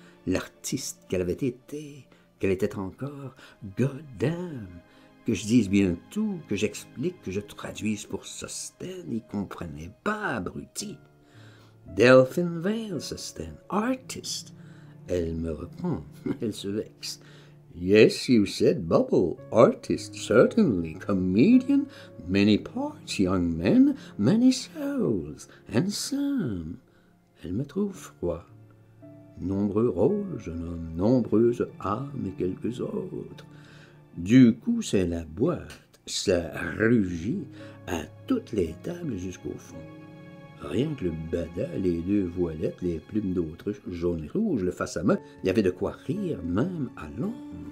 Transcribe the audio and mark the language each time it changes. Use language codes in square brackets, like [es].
[fr] L'artiste qu'elle avait été, qu'elle était encore. [en] God damn! [fr] Que je dise bien tout, que j'explique, que je traduise pour Sosten, il comprenait pas, abruti. Delphine Vale, Sosten, artist. Elle me reprend, elle se vexe. [en] Yes, you said Bubble, artist, certainly, comedian, many parts, young men, many souls, and some. [fr] Elle me trouve froid. Nombreux rôles, jeune homme, nombreuses âmes et quelques autres. Du coup, c'est la boîte, ça rugit à toutes les tables jusqu'au fond. Rien que le bada, les 2 voilettes, les plumes d'autruche jaune et rouge, le face à main, il y avait de quoi rire même à Londres.